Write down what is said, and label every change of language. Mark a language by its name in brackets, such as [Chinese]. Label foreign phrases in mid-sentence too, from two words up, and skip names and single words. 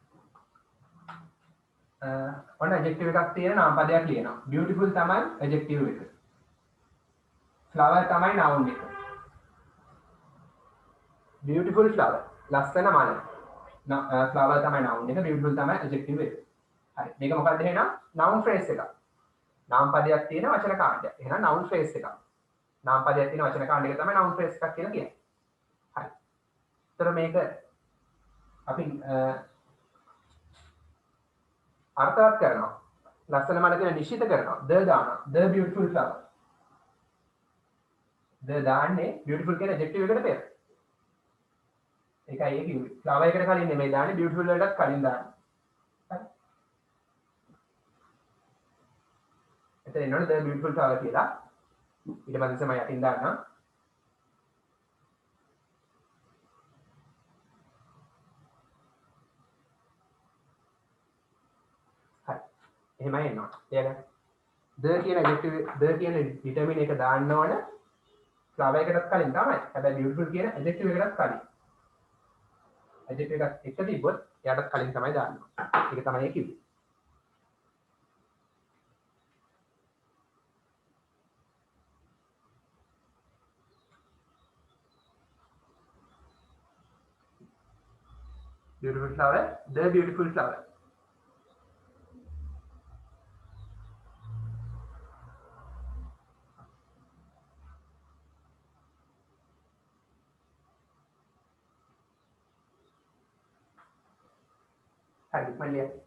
[Sinhala] ඔන්න ඇඩ්ජෙක්ටිව් එකක් තියෙන නාම පදයක් ලියනවා. beautiful තමයි ඇඩ්ජෙක්ටිව් එක. flower තමයි noun එක. [English] beautiful flower [Sinhala] ලස්සන මල. flower තමයි noun එක, beautiful තමයි adjective එක. හරි. මේක මොකක්ද එහෙනම්? [English] noun phrase [Sinhala] එකක්. නාම පදයක් තියෙන වචන කාණ්ඩයක්. එහෙනම් [English] noun phrase [Sinhala] එකක්. නාම පදයක් තියෙන වචන කාණ්ඩයක තමයි [English] noun phrase [Sinhala] එකක් කියලා කියන්නේ. හරි. ඒතර මේක අපි අර්ථවත් කරනවා. ලස්සන මල කියන නිශ්චිත කරනවා. [English] the දානවා. the beautiful flower. [Sinhala] the දාන්නේ beautiful කියන adjective එකට පෙර. ඒකයි ඒ කිව්වේ. flower එකට කලින් නෙමෙයි දාන්නේ, beautiful වලටත් කලින් දාන්නේ. හරි. එතන එනවනේ [English] the beautiful flower [Sinhala] කියලා. ඊට පස්සේ තමයි යටින් දාන්නම්. හරි. එහෙමයි එනවා. එයාලා the කියන adjective the කියන determine එක දාන්න ඕන flower එකටත් කලින් තමයි. හැබැයි beautiful කියන adjective එකටත් කලින්. adjective එකක් එක තිබ්බොත් එයාටත් කලින් තමයි දාන්න ඕන. ඒක තමයි ඒ කිව්වේ. [English] beautiful flower, the beautiful flower. [Sinhala] හරි මල්ලිය.